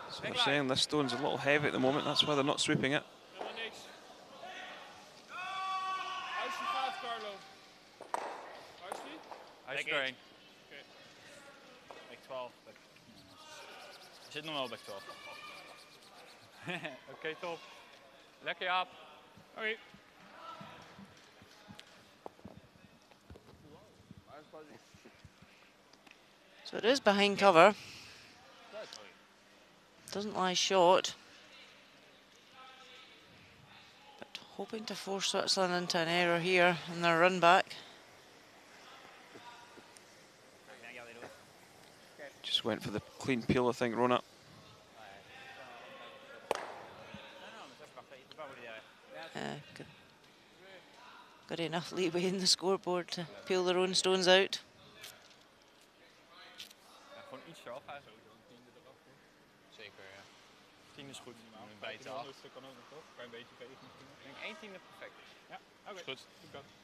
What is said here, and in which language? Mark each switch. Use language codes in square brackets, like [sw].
[en] So I'm saying this stone's a little heavy at the moment, that's why they're not sweeping it. [nl] helemaal niks. Als je gaat, Carlo. Waar is die? Hij is er één. Oké. 12. Er zit nog wel bij 12. Oké, top. Lekker, Jaap. Oké. [en] So it is behind cover. Doesn't lie short. But hoping to force Switzerland into an error here in their run back. Just went for the clean peel, I think, Rona. Got enough leeway in the scoreboard to peel their own stones out. [nl] Gewoon iets eraf, hè, sowieso een tiende eraf. Zeker, ja. 10 is goed. Een bijtje af. Dat kan ook nog, toch? Kan je een beetje vegen misschien. Ik denk 1 tiende perfect. Ja, oké. Is goed. Doe dat.